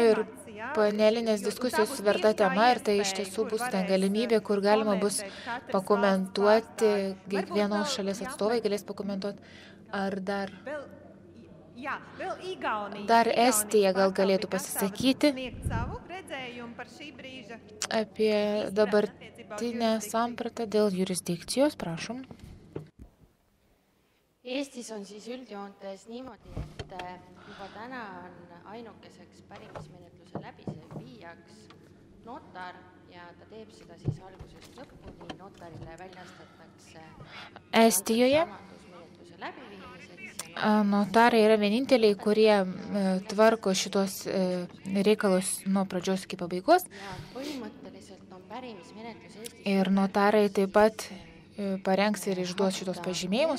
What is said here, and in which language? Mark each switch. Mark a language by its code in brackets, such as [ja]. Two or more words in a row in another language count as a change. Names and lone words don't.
[lt] ir panelinės diskusijos verta tema, ir tai iš tiesų bus ta galimybė, kur galima bus pakomentuoti, kiekvienos šalies atstovai galės pakomentuoti, ar dar Estija gal galėtų pasisakyti apie dabartinę sampratą dėl jurisdikcijos, prašom. [et] Eestis on siis üldjoontes niimoodi, et juba täna on ainukeseks pärimismenetluse läbiviijaks notar ja ta teeb seda siis algusest lõpuni, notarile väljastatakse [lt] Estijoje notarai yra vieninteliai, kurie tvarko šitos reikalus nuo pradžios iki pabaigos. Ir notarai taip pat parengs ir išduos šitos pažymėjimus.